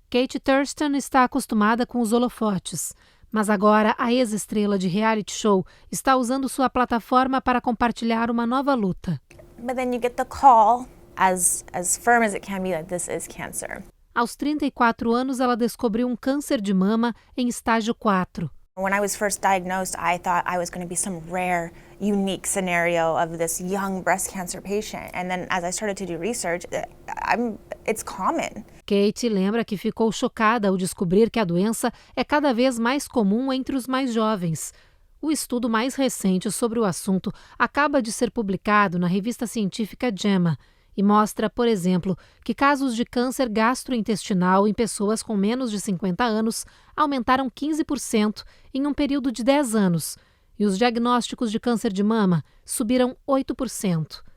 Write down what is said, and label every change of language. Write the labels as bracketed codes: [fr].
[pt] Kate Thurston está acostumada com os holofotes, mas agora a ex-estrela de reality show está usando sua plataforma para compartilhar uma nova luta. [en] But then you get the call, as firm as it can be, that this is cancer. [pt] Aos 34 anos, ela descobriu um câncer de mama em estágio 4. [en] When I was first diagnosed, I thought I was going to be some rare, unique scenario of this young breast cancer patient. And then as I started to do research, it's common. [pt] Kate lembra que ficou chocada ao descobrir que a doença é cada vez mais comum entre os mais jovens. O estudo mais recente sobre o assunto acaba de ser publicado na revista científica JAMA e mostra, por exemplo, que casos de câncer gastrointestinal em pessoas com menos de 50 anos aumentaram 15% em um período de 10 anos e os diagnósticos de câncer de mama subiram 8%.